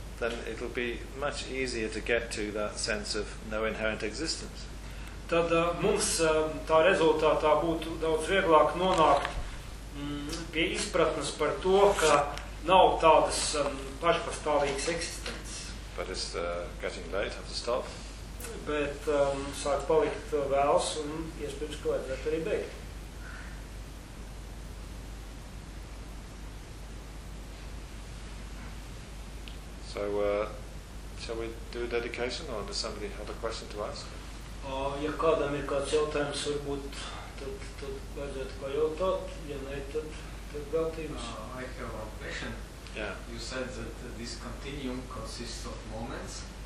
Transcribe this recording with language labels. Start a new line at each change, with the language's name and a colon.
English: Then it will be much easier to get to that sense of no inherent existence.
Latvian: Tad mums tā rezultātā būtu daudz vieglāk nonākt pie izpratnes par to, ka nav tādas pašpastāvīgas eksistences.
English: But it's getting late, have to stop.
Latvian: Bet sāk palikt vēls un iespējams, ka vajadzētu arī beigt.
English: So, shall we do a dedication, or does somebody have a question to ask?
Latvian: Ja kādam ir kāds jautājums, varbūt, tad vajadzētu pajautāt, ja ne, tad gatījums.
English: I have a question. Yeah. You said that this continuum consists of moments.